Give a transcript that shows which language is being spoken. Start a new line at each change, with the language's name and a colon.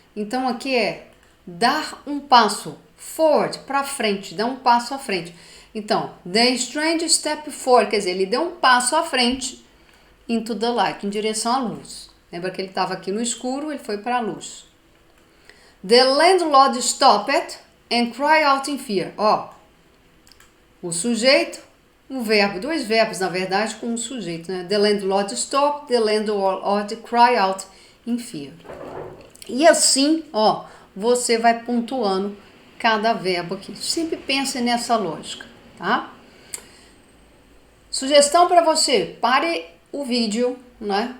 Portuguese: Então aqui é dar um passo forward, para frente, dar um passo à frente. Então,
English: the strange step forward,
Portuguese: quer dizer, ele deu um passo à frente
English: into the light,
Portuguese: em direção à luz. Lembra que ele estava aqui no escuro, ele foi para a luz.
English: The landlord stopped and cried out in fear.
Portuguese: Ó, o sujeito, um verbo, dois verbos, na verdade, com um sujeito, né?
English: The landlord stopped, the landlord cried out in fear.
Portuguese: E assim, ó, você vai pontuando cada verbo aqui. Sempre pense nessa lógica, tá? Sugestão para você, pare o vídeo, né?